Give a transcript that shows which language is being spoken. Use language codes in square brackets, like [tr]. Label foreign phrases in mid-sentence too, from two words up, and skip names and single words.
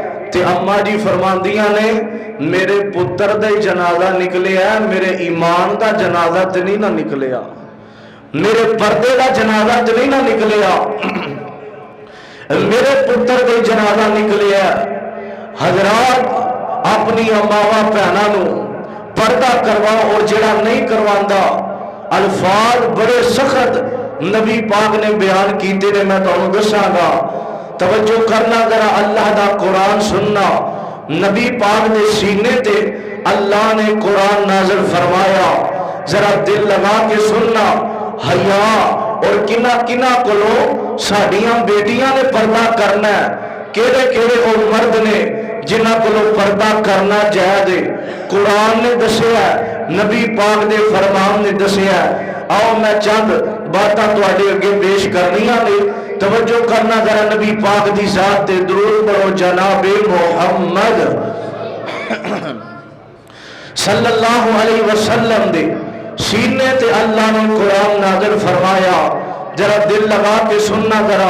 [pa] تے اماں جی فرماندیاں نے، میرے پتر دا جنازہ نکلیا ہے، میرے ایمان دا جنازہ تے نہیں نہ نکلیا، میرے پردے دا جنازہ تے نہیں نہ نکلیا، میرے پتر دے جنازہ نکلیا۔ حضرات، اپنی ماواں بہناں نو پردہ کرواؤ، اور جڑا نہیں کرواندا، الفاظ بڑے سخت نبی پاک نے بیان کیتے نے، میں تانوں دساں گا، توجہ کرنا ذرا، اللہ دا قرآن سننا۔ نبی پاک دے سینے تے اللہ نے قرآن نازل فرمایا، ذرا دل لگا کے سننا۔ حیا اور کنا کنا کولو ساڈیاں بیٹیاں نے پردہ کرنا ہے، کیڑے کیڑے او مرد نے جنہاں کولو پردہ کرنا جائز ہے، قرآن نے دسیا ہے، نبی پاک دے فرمان نے دسیا ہے۔ آؤ میں چند باتاں تواڈے اگے پیش کرنیاں نے، توجہ کرنا ذرا، نبی پاک دی ذات تے درود پڑھو، جناب محمد صلی اللہ علیہ وسلم دے سینے تے اللہ نے قرآن نازل فرمایا. ذرا دل لگا کے سننا ذرا.